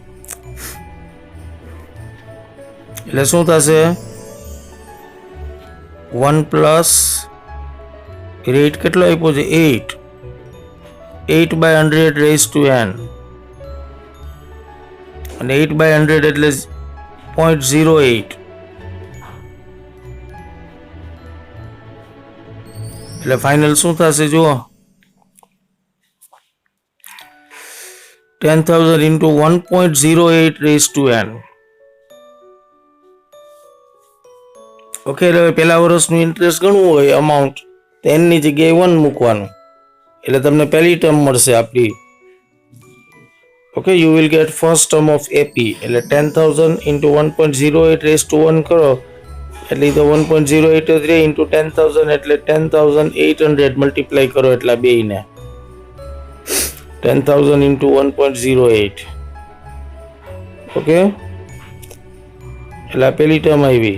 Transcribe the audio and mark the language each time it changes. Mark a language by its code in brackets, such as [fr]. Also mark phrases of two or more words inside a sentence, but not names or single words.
[gu] એટલે શું થશે, 1 પ્લસ રેટ કેટલો આપ્યો છે 8 by 100 [en] raise to [gu] n, અને 8 by 100 એટલે 0.08. એટલે ફાઇનલ શું થશે જુઓ, 10,000 into 1.08 [en] raised to [gu] n. ઓકે, એટલે પહેલા વર્ષનું ઇન્ટરેસ્ટ ગણવું હોય અમાઉન્ટ તો n ની જગ્યાએ 1 મૂકવાનું, એટલે તમને પહેલી ટર્મ મળશે આપણી. [en] Okay, you will get first term of AP, [gu] એટલે 10,000 into 1.08 [en] raised to [gu] 1 કરો એટલે તો 1.08 જ રહે, into 10,000 એટલે 10,800 મલ્ટીપ્લાય કરો એટલા બેયને. 10,000 into 1.08. ઓકે, એટલે આ પહેલી ટર્મ આવી.